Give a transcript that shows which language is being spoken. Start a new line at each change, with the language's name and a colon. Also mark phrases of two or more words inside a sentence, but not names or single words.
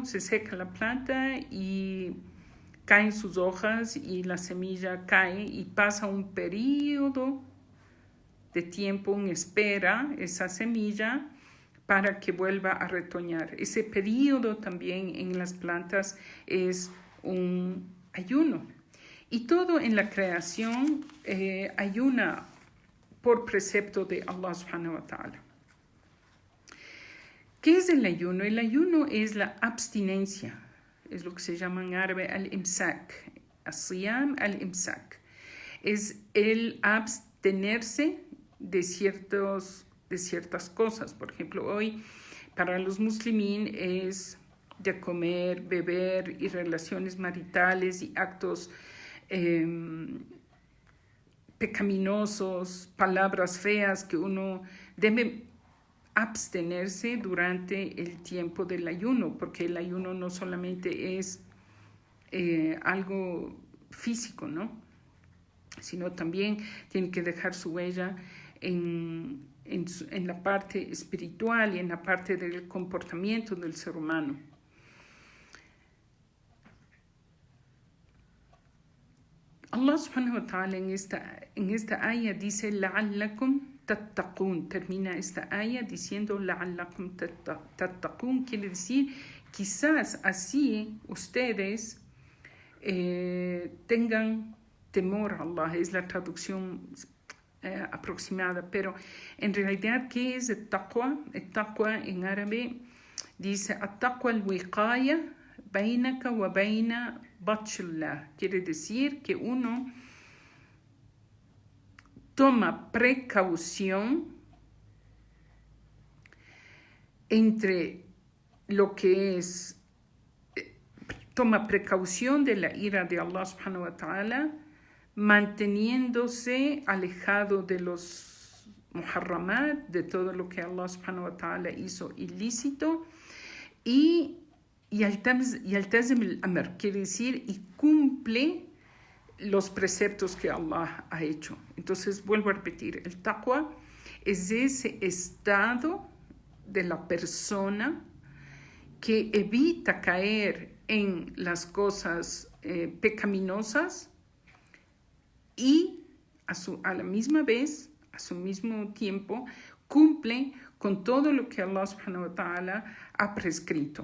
Spanish: Se seca la planta y caen sus hojas y la semilla cae y pasa un periodo de tiempo en espera esa semilla para que vuelva a retoñar. Ese periodo también en las plantas es un ayuno. Y todo en la creación ayuna por precepto de Allah
Arabic: سبحانه وتعالى.
Spanish: ¿Qué es el ayuno? El ayuno es la abstinencia. Es lo que se llama en árabe al-imsak.
Arabic: الصيام الإمساك.
Spanish: Es el abstenerse de ciertas cosas. Por ejemplo, hoy para los muslimín es de comer, beber y relaciones maritales y actos pecaminosos, palabras feas que uno debe abstenerse durante el tiempo del ayuno, porque el ayuno no solamente es algo físico, ¿no? Sino también tiene que dejar su huella en la parte espiritual y en la parte del comportamiento del ser humano. Allah
Arabic: سبحانه وتعالى
Spanish: en esta aya dice
Arabic: لعلكم تتقون.
Spanish: Termina esta aya diciendo
Arabic: لعلكم تتقون,
Spanish: quiere decir quizás así ustedes tengan temor a Allah. Es la traducción aproximada, pero en realidad, ¿qué es el taqwa? El taqwa en árabe dice
Arabic: التقوى الوقاية بينك وبين بطش الله.
Spanish: Quiere decir que uno toma precaución entre lo que es, toma precaución de la ira de Allah
Arabic: سبحانه وتعالى,
Spanish: manteniéndose alejado de los muharramat, de todo lo que Allah
Arabic: سبحانه وتعالى
Spanish: hizo ilícito, y
Arabic: يلتزم الأمر,
Spanish: quiere decir, y cumple los preceptos que Allah ha hecho. Entonces, vuelvo a repetir, el taqwa es ese estado de la persona que evita caer en las cosas pecaminosas y a la misma vez, a su mismo tiempo, cumple con todo lo que Allah
Arabic: سبحانه وتعالى
Spanish: ha prescrito.